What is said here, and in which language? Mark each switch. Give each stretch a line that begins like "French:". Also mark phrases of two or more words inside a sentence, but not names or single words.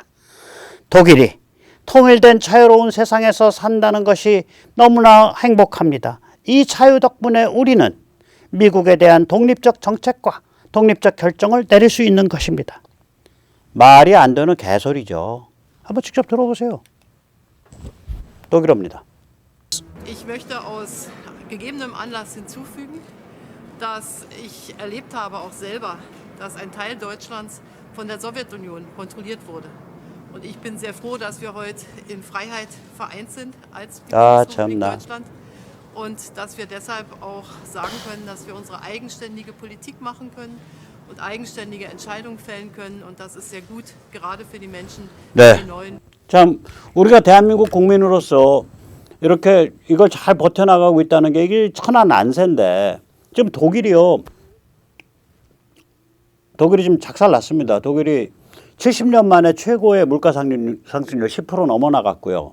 Korean: 독일이 통일된 자유로운 세상에서 산다는 것이 너무나 행복합니다. 이 자유 덕분에 우리는 미국에 대한 독립적 정책과 독립적 결정을 내릴 수 있는 것입니다. 말이 안 되는 개소리죠. 한번 직접 들어보세요. 독일어입니다.
German: Ich möchte aus gegebenem Anlass hinzufügen, dass ich erlebt habe, auch selber, dass ein Teil Deutschlands von der Sowjetunion kontrolliert wurde. Und ich bin sehr froh, dass wir heute in Freiheit vereint sind als Bundesrepublik Deutschland. Und dass wir deshalb auch sagen können, dass wir unsere eigenständige Politik machen können und eigenständige Entscheidungen fällen können. Und das ist sehr gut, gerade für die Menschen, die neuen.
Korean: 참 우리가 대한민국 국민으로서 이렇게 이걸 잘 버텨나가고 있다는 게 이게 천하 난세인데 지금 독일이요. 독일이 지금 작살 났습니다. 독일이 70년 만에 최고의 물가 상승률 10% 넘어 나갔고요.